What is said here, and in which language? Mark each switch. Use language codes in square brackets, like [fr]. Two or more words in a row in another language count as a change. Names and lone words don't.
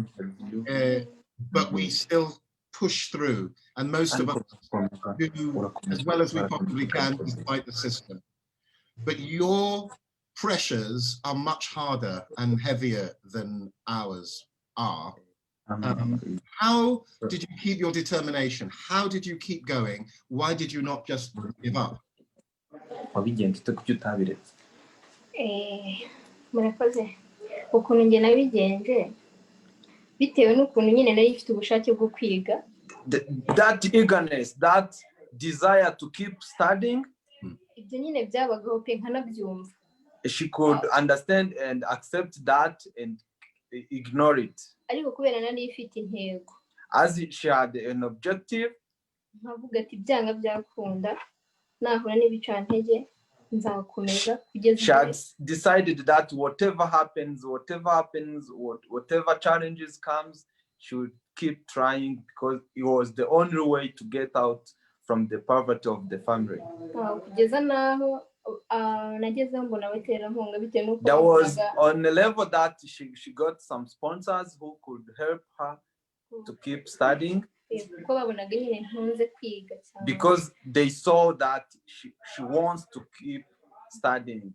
[en] But we still push through, and most of us do as well as we possibly can despite the system. But your pressures are much harder and heavier than ours are. How did you keep your determination? How did you keep going? Why did you not just give up? [rw] Murakoze. Ukuntu nge nabigenje bitewe n'ukuntu nyine nari ifite ubushake bwo kwiga. [en] That eagerness, that desire to keep studying, [rw] ibyo nyine byabagaho pe nkanabyumva. [en] She could understand and accept that and ignore it. [rw] Ariko kubera nari ifite intego. [en] As she had an objective, [rw] nkavuga ati byanga byakunda nahura n'ibicantege nzakomeza kugeza. [en] She had decided that whatever happens, whatever challenges comes, she would keep trying, because it was the only way to get out from the poverty of the family. There was on a level that she got some sponsors who could help her to keep studying, because they saw that she wants to keep studying.